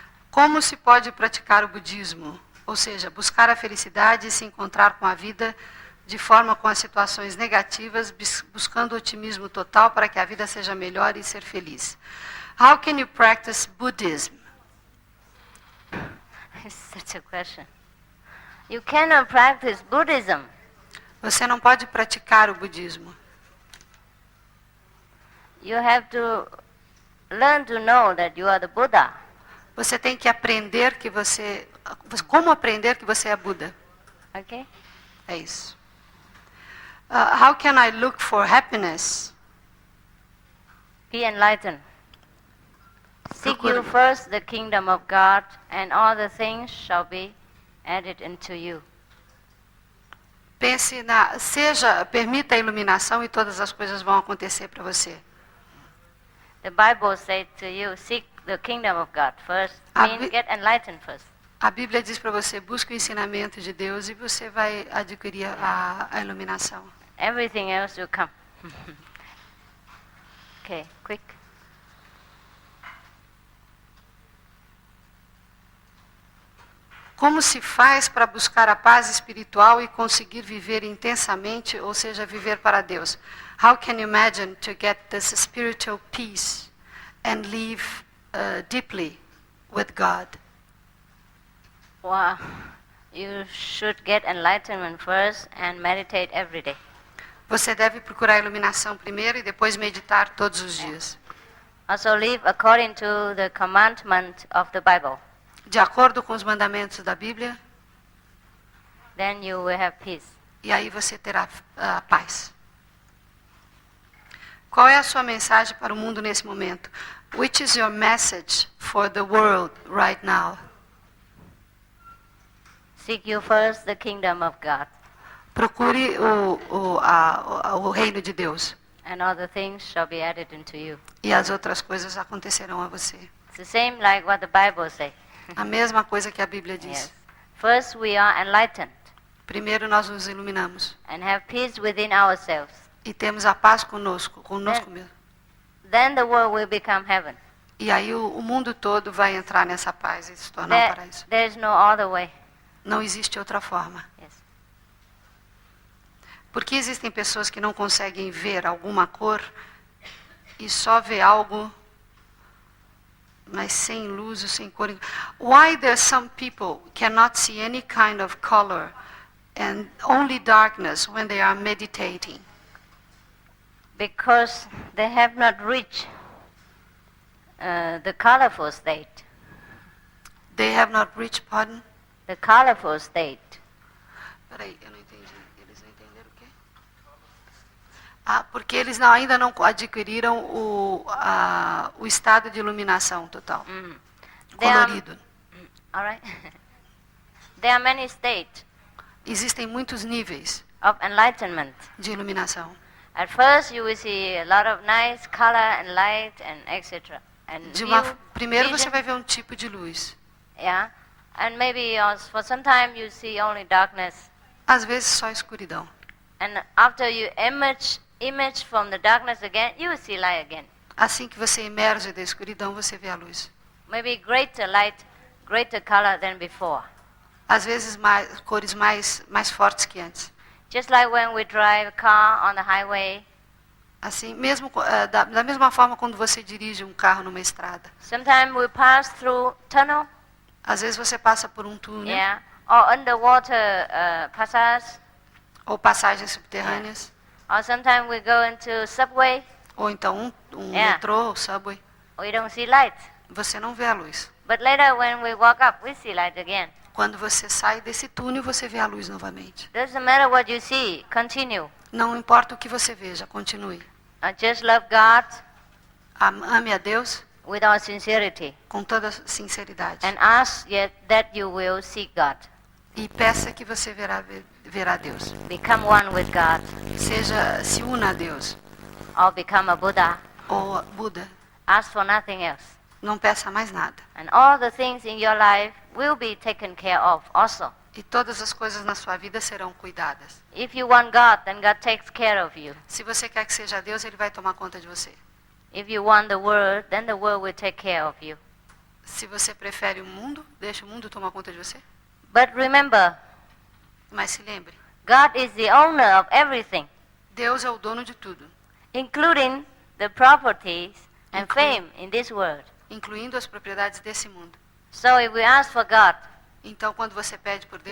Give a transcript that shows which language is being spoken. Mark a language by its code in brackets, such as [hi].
[pt] Como se pode praticar o budismo? Ou seja, buscar a felicidade e se encontrar com a vida de forma com as situações negativas, buscando otimismo total para que a vida seja melhor e ser feliz. [en] How can you practice Buddhism? It's such a question. You cannot practice Buddhism. [pt] Você não pode praticar o budismo. [en] You have to learn to know that you are the Buddha. [pt] Você tem que aprender que você... Como aprender que você é Buda? [en] Okay? [pt] É isso. [en] How can I look for happiness? Be enlightened. Seek [pt] Procure- [en] you first the kingdom of God, and all the things shall be added unto you. [pt] Pense permita a iluminação e todas as coisas vão acontecer para você. [en] The Bible said to you, seek the kingdom of God first. A Means Bi- get enlightened first. [pt] A Bíblia diz para você, busque o ensinamento de Deus e você vai adquirir a iluminação. [en] Everything else will come. Okay, quick. [pt] Como se faz para buscar a paz espiritual e conseguir viver intensamente, ou seja, viver para Deus? [en] How can you imagine to get this spiritual peace and live deeply with God? Wow. You should get enlightenment first and meditate every day. [pt] Você deve procurar a iluminação primeiro e depois meditar todos os dias. [en] Also live according to the commandment of the Bible. [pt] De acordo com os mandamentos da Bíblia, [en] Then you will have peace. [pt] e aí você terá paz. Qual é a sua mensagem para o mundo nesse momento? [en] Which is your message for the world right now? Seek you first the kingdom of God, [pt] Procure o reino de Deus. [en] and other things shall be added unto you. [pt] E as outras coisas acontecerão a você. [en] It's the same like what the Bible says. [pt] A mesma coisa que a Bíblia diz. [en] Yes. First we are enlightened [pt] Primeiro nós nos iluminamos. [en] and have peace within ourselves. [pt] E temos a paz conosco mesmo. [en] Then the world will become heaven. [pt] E aí o mundo todo vai entrar nessa paz e se tornar um paraíso. [en] There is no other way. [pt] Não existe outra forma. [en] Yes. [pt] Porque existem pessoas que não conseguem ver alguma cor e só vê algo, mas sem luz e sem cor. [en] Why there some people cannot see any kind of color and only darkness when they are meditating? Because they have not reached the colorful state. They have not reached, pardon? The colorful state. [pt] Peraí, eu não entendi. Eles não entenderam o quê? Porque eles ainda não adquiriram o estado de iluminação total. Colorido. [en] All right. There are many states [pt] Existem muitos níveis [en] of enlightenment. [pt] de iluminação. [en] At first you will see a lot of nice color and light and etc. And [pt] Primeiro [en] vision. [pt] você vai ver um tipo de luz. [en] Yeah. And maybe for some time you see only darkness. [pt] Às vezes só escuridão. [en] And after you image from the darkness again, you will see light again. [pt] Assim que você emerge da escuridão, você vê a luz. [en] Maybe greater light, greater color than before. [pt] Às vezes cores mais fortes que antes. [en] Just like when we drive a car on the highway. [pt] Assim, mesmo da mesma forma quando você dirige um carro numa estrada. [en] Sometimes we pass through tunnel. [pt] Às vezes você passa por um túnel. [en] Yeah. Or underwater passage. [pt] Ou passagens subterrâneas. [en] Or sometimes we go into subway. [pt] Ou então um [en] Yeah. [pt] metrô ou subway. [en] We don't see light. [pt] Você não vê a luz. [en] But later when we walk up, we see light again. [pt] Quando você sai desse túnel, você vê a luz novamente. [en] Doesn't matter what you see, continue. [pt] Não importa o que você veja, continue. [en] Just love God [pt] Ame a Deus [en] with all sincerity. [pt] com toda sinceridade. [en] And ask that you will seek God. [pt] E peça que você verá Deus. [en] Become one with God. [pt] Se una a Deus. [en] Or become a Buddha. [pt] Ou Buda. [en] Ask for nothing else. [pt] Não peça mais nada. [en] And all the things in your life will be taken care of also. [pt] E todas as coisas na sua vida serão cuidadas. [en] If you want God, then God takes care of you. [pt] Se você quer que seja Deus, Ele vai tomar conta de você. [en] If you want the world, then the world will take care of you. [pt] Se você prefere o mundo, deixa o mundo tomar conta de você. [en] But remember, [pt] Mas se lembre, [en] God is the owner of everything, [pt] Deus é o dono de tudo, [en] including the properties and fame in this world. [pt] incluindo as propriedades desse mundo. [en] So if we ask for God, [pt] Então, quando você pede por Deus,